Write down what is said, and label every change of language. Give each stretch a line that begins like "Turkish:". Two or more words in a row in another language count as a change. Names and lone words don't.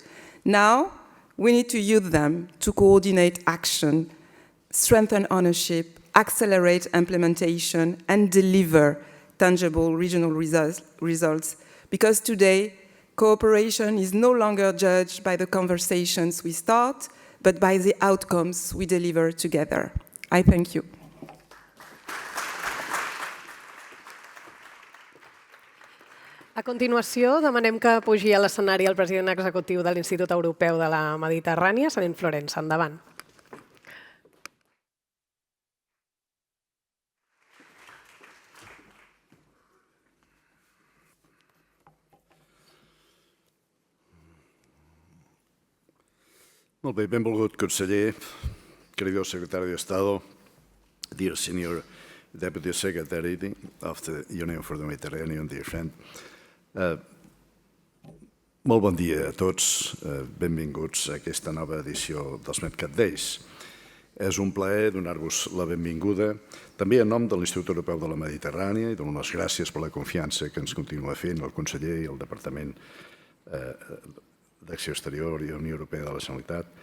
English: Now, we need to use them to coordinate action, strengthen ownership, accelerate implementation, and deliver tangible regional results. Because today, Cooperation is no longer judged by the conversations we start, but by the outcomes we deliver together. I thank you.
Catalan: A continuació, demanem que pugi a l'escenari el president executiu de l'Institut Europeu de la Mediterrània, Sabin Florença. Endavant. Molt bé, benvolgut conseller, querido secretari d'Estado,
English: dear senior deputy secretary of the Union for the Mediterranean, dear friend.
Catalan: Molt bon dia a tots, benvinguts a aquesta nova edició dels MedCat Days. És un plaer donar-vos la benvinguda, també en nom de l'Institut Europeu de la Mediterrània, i dono les gràcies per la confiança que ens continua fent el conseller i el Departament d'Acció Exterior i Unió Europea de la Generalitat.